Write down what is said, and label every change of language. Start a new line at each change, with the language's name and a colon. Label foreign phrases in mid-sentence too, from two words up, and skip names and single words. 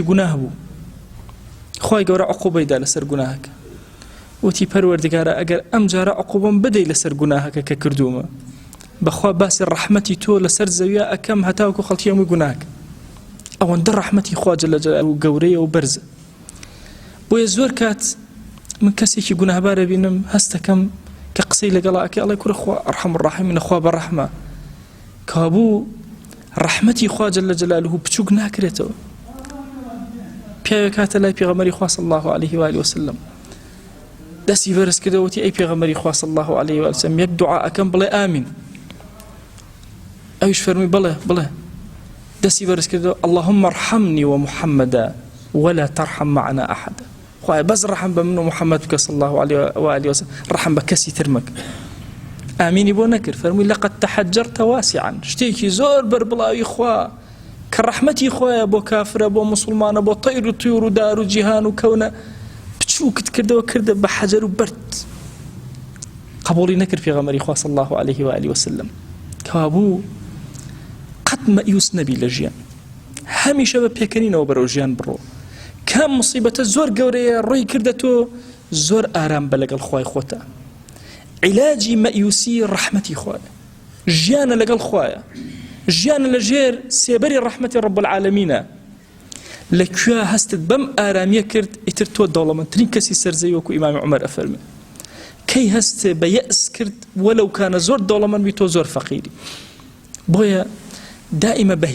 Central Kurdish: گوناه بوو خوای گەورە عقوبەیدا لەسەر گوناهەکە وتی پەروەردگارە ئەگەر ئەم جارە عقوبەم بدەی لەسەر گوناهەکە کە کردوومە بەخوا باسی ڕەحمەتی تۆ لەسەر زەویە ئەکەم هەتاوکو خەڵکی هەمووی گوناهکە ئەوەندە ڕەحمەتی خوا
Arabic: جەل جەلالوهو
Central Kurdish: گەورەیە و بەرزە بۆیە زۆر کات من کەسێکی گوناهبارە بینم هەستەکەم کە قسەی لەگەڵا ئەکە ئەڵێ کوڕە خوا
Arabic: ئەرحەم الراحیمینە
Central Kurdish: خوا بەڕەحمە کابوو ڕەحمەتی خوا
Arabic: جەل جەلالوهو
Central Kurdish: بچووک ناکرێتەوە پیاوێک هاتە لای پێغەمبەری خوا
Arabic: صلی الله عليه وآله وسلم
Central Kurdish: دەستی بەرز کردەوە وتی ئەی پێغەمبەری خوا
Arabic: صلی الله عليه وآله وسلم
Central Kurdish: یەک دوعا ئەکەم بڵێ ئامین ئەویش فەرمووی بڵێ دەستی بەرز کردەوە
Arabic: اللهم ارحمني ومحمدا ولا ترحم معنا أحدا
Central Kurdish: خوای بەس ڕەحم بە من و محەممەد بکە
Arabic: صلی الله عليه وآله وسلم
Central Kurdish: ڕەحم بە کەسی ترمەک ئامینی بۆ نەکرد فەرمووی
Arabic: لەقەد تەحەجەرتە واسعا
Central Kurdish: شتێکی زۆر بەربڵاوی خوا کە ڕەحمەتی خۆیە بۆ کافرە بۆ موسڵمانە بۆ تەیر و توور و دار و جیهان و کەونە بچووکت کردەوە کردە بە حەجەر و بەرد قبوڵی نەکرد پێغەمبەری خوا
Arabic: صلی الله عليه وآله وسلم
Central Kurdish: کابوو قەت مەئیوس نەبی لە ژیان هەمیشە بە پێکەنینەوە بەرەو ژیان بڕۆ کام مصیبەتە زۆر گەورەیە ڕووی کردەتۆ زۆر ئارام بە لەگەڵ خوای خۆتە عیلاجی مەئیوسی ڕەحمەتی خوایە ژیانە لەگەڵ خوایە ژیانە لەژێر سێبەری ڕەحمەتی
Arabic: ڕەب العالەمینە
Central Kurdish: لەکوێ هەستت بەم ئارامیە کرد ئیتر تۆ دەوڵەمەندترین کەسی سەرزەوی وەکو ئیمامی عومەر ئەفەرمێ کەی هەست بە یەئس کرد
Arabic: وەلەو کانە
Central Kurdish: زۆر دەوڵەمەند بی تۆ زۆر فەقیری بۆیە دائیمە بە